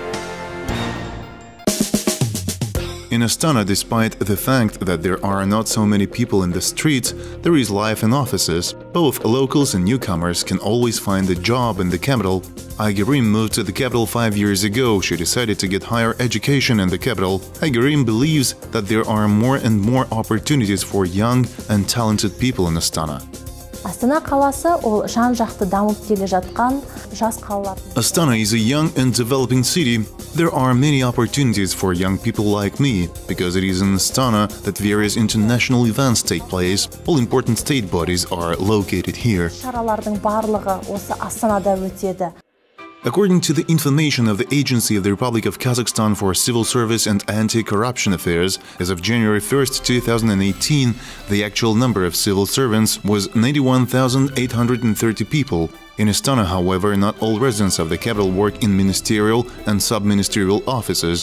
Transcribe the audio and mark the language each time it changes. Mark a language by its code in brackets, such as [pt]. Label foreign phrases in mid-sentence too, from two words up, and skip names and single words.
[en] In Astana, despite the fact that there are not so many people in the streets, there is life in offices. Both locals and newcomers can always find a job in the capital. Aygerim moved to the capital 5 years ago. She decided to get higher education in the capital. Aygerim believes that there are more and more opportunities for young and talented people in Astana. [kk] Astana қаласы ол жан-жақты дамып келе жатқан жас қалалар. [en] Astana is a young and developing city. There are many opportunities for young people like me, because it is in Astana that various international events take place. All important state bodies are located here. [kk] Шаралардың барлығы осы Астанада өтеді. [en] According to the information of the Agency of the Republic of Kazakhstan for Civil Service and Anti-Corruption Affairs, as of January 1, 2018, the actual number of civil servants was 91,830 people. In Astana, however, not all residents of the capital work in ministerial and sub-ministerial offices.